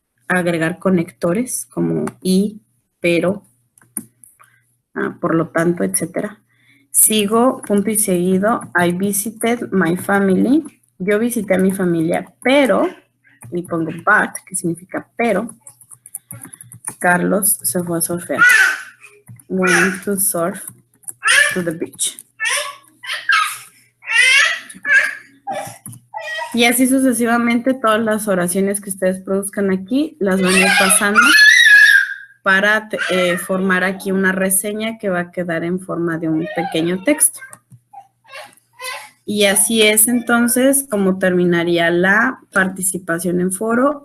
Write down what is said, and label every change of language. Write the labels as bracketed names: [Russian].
[Spanish] agregar conectores como y, pero, por lo tanto, etcétera. Sigo, punto y seguido, [English] I visited my family. [Spanish] Yo visité a mi familia, pero, y pongo but, que significa pero, Carlos se fue a surfear. [English] Went to surf to the beach. [Spanish] Y así sucesivamente, todas las oraciones que ustedes produzcan aquí, las van a ir pasando para formar aquí una reseña que va a quedar en forma de un pequeño texto. Y así es entonces como terminaría la participación en foro.